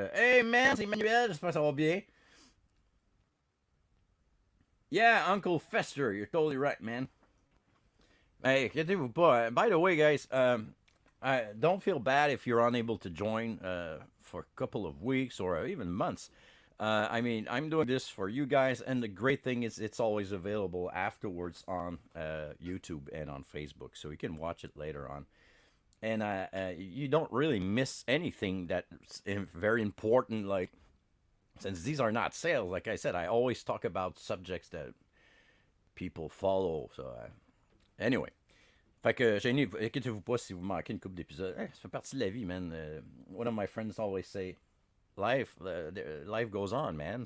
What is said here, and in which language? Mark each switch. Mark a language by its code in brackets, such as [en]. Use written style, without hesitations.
[fr] Hey man, c'est Emmanuel, j'espère que ça va bien. [en] Yeah, Uncle Fester, you're totally right, man. Hey, [fr] inquiétez-vous pas. [en] By the way, guys, I don't feel bad if you're unable to join for a couple of weeks or even months. I mean, I'm doing this for you guys, and the great thing is it's always available afterwards on YouTube and on Facebook, so you can watch it later on. And you don't really miss anything that's very important, like since these are not sales, like I said, I always talk about subjects that people follow. So, anyway. [fr] Fait que, inquiétez-vous pas si vous manquez une couple d'épisodes. Ça fait partie de la vie, man. [en] One of my friends always say, life goes on, man.